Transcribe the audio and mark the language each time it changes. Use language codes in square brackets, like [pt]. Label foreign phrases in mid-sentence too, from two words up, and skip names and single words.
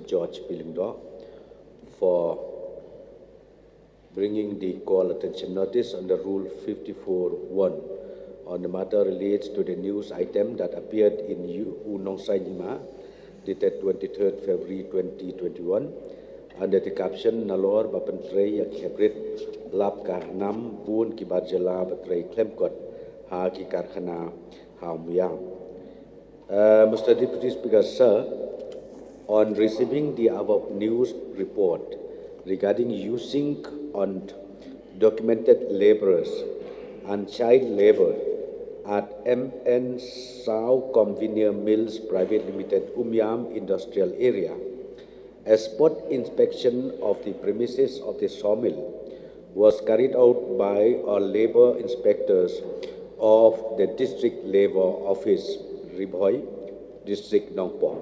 [en] George Pilingdor, for bringing the call attention notice under Rule 54.1 on the matter relates to the news item that appeared in Unong Sai Nima, dated 23rd February 2021, under the caption Nalor Bapantrey Yakebrit Lab Karnam Bun Kibarjala Batrey Klemkot Haki Karkhana Haumyam. Mr. Deputy Speaker, sir, on receiving the above news report regarding using undocumented laborers and child labor at MN Sao Conveyor Mills Private Limited, Umyam Industrial Area, a spot inspection of the premises of the sawmill was carried out by our labor inspectors of the District Labor Office, Ribhoi, District Nongpo.